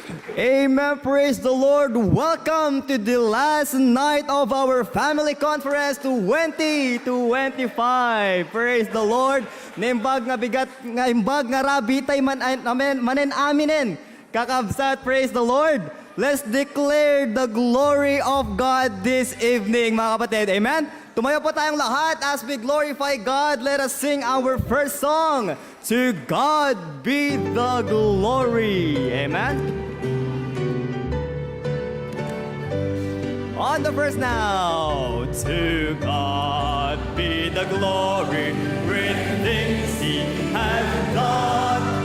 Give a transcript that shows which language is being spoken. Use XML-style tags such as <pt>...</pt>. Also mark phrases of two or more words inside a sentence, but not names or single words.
<en>Amen. Praise the Lord. Welcome to the last night of our family conference 2025. Praise the Lord.</en> <ilo>Naimbag nga bigat, nga imbag nga rabi tay manen aminen. Kakabsat,</ilo> <en>praise the Lord. Let's declare the glory of God this evening,</en> <tl>mga kapatid.</tl> <en>Amen.</en> <tl>Tumayo po tayong lahat</tl> <en>as we glorify God. Let us sing our first song. To God be the glory. Amen. On the first now, to God be the glory, great things He has done.</en>